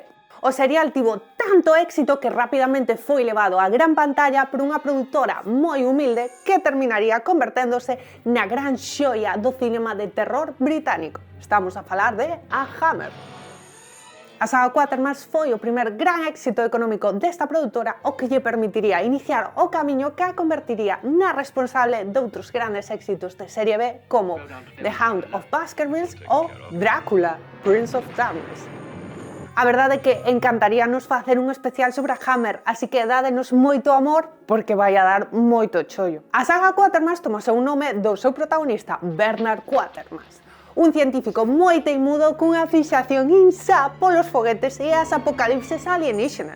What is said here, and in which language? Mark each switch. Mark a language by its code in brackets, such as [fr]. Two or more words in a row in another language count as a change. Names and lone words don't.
[gl] O serial tivo tanto éxito que rapidamente foi levado á gran pantalla por unha produtora moi humilde que terminaría converténdose na gran xoia do cinema de terror británico. Estamos a falar de A Hammer. A saga Quatermass foi o primer gran éxito económico desta produtora, o que lle permitiría iniciar o camiño que a convertiría na responsable doutros grandes éxitos de serie B como The Hound of Baskervilles ou Drácula, Prince of Darkness. A verdade é que encantaríanos facer un especial sobre a Hammer, así que dádenos moito amor porque vai a dar moito chollo. A saga Quatermass toma o seu nome do seu protagonista, Bernard Quatermass, un científico moi teimudo cunha fixación insá polos foguetes e as apocalipses alienígenas.